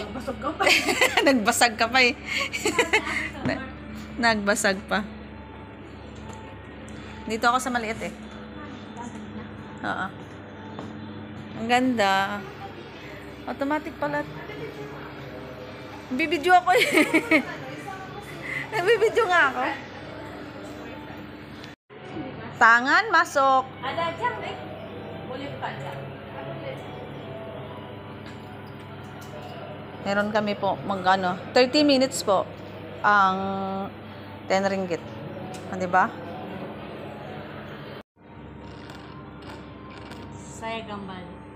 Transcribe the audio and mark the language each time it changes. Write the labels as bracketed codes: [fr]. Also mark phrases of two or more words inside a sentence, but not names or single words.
[tl] Nagbasag ka pa eh. Nagbasag pa. Dito ako sa maliit eh. Oo. Ang ganda. Automatic pala. Bibidyo ako eh. Nagbibidyo nga ako. [ms] Tangan, masok. Ada jam eh. Boleh buka jam. [tl] Meron kami po magkano 30 minutes po ang 10 ringgit. Di ba? [ms] Saya gambar.